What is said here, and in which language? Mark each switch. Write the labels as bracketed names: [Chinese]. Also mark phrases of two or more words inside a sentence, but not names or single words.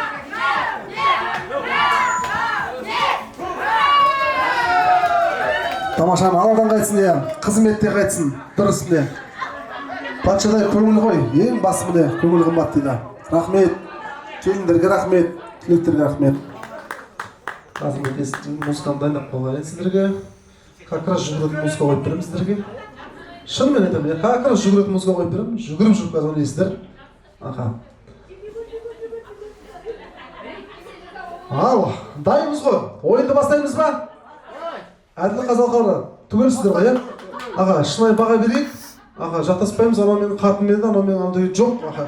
[Kazakh] Тамашаны аладан қайтсын де, қызметте қайтсын, дұрыс де. Патшадай көңіл ғой, ең басы міне көңіл қымбат дейді. Рахмет, келіндерге рахмет, түлектерге рахмет. Қазір музыканы дайындап қойған сіздерге. [Russian] Как раз [Kazakh] жүгіретін музыка қойып беремін сіздерге. Шынымен айтамын, [Russian] как раз [Kazakh] жүгіретін музыка қойып беремін. Жүгіріп жүріп қазір ойлайсыздар. Ал, дайынбыз ғой. Ойынды бастаймыз ба? Әділі қазалқары түгелсіздер ғой, аға, шынай баға берейік. Аға, жақтаспаймыз, анау менің қатын меді, анау менің анау жоқ, аға.